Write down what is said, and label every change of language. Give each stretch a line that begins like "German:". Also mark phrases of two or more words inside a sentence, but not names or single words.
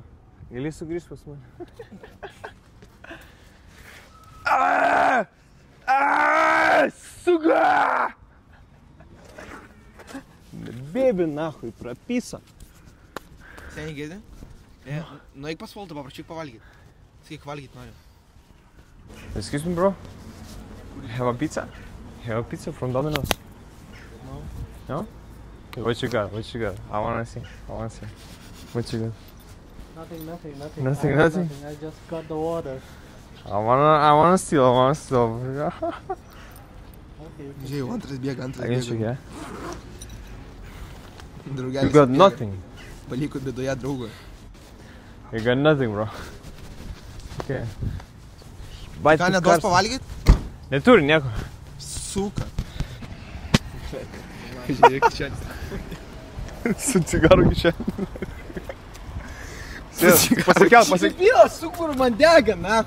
Lithuanian: Gali sugrįžti pas mane? Suka!
Russian: Bėbi, nahui, prapisa.
Lithuanian: Seniai girdi? Nueik pas Voltą, paprašyk pavalgyt. Sakyk, valgyt noriu.
English: Excuse me, bro. Have a pizza? Have a pizza from Domino's? No? What you got? What you got? I wanna see. What you got? Nothing. I just got the water. I wanna steal. Okay.
Lithuanian: Žiūrėjau, antras bėga.
English: I can check, yeah?
Lithuanian: Draugelis.
English: You got nothing.
Lithuanian: Paliko bėdoje draugą.
English: You got nothing, bro. Okay.
Lithuanian: Ką neduos pavalgyt? Neturi nieko. Suka. Žiūrėk, čia. Su cigaru kišenė. Pasikel. Debilas, sukur man dega, nahu.